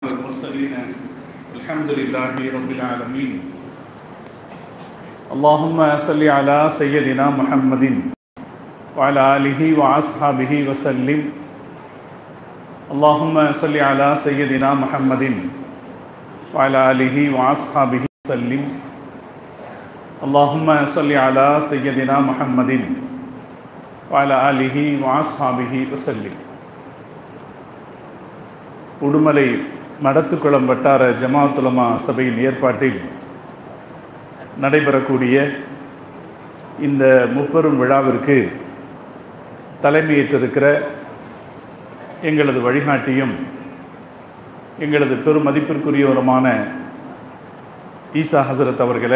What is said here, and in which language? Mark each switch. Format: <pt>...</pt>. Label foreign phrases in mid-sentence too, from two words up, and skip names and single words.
<ar>المرسلين الحمد لله رب العالمين اللهم صل على سيدنا محمد وعلى آله وأصحابه وسلم اللهم صل على سيدنا محمد وعلى آله وأصحابه وسلم اللهم صل على سيدنا محمد وعلى آله وأصحابه وسلم.</ar> <ta>உடுமலை மடத்துக்குளம் வட்டார ஜமாஅத் உலமா சபையின் ஏற்பாட்டில் நடைபெறக்கூடிய இந்த முப்பெரும் விழாவிற்கு தலைமையேற்றிருக்கிற எங்களது வழிகாட்டியும் எங்களது பெரும் மதிப்பிற்குரியவருமான ஈசா ஹசரத் அவர்களே,</ta>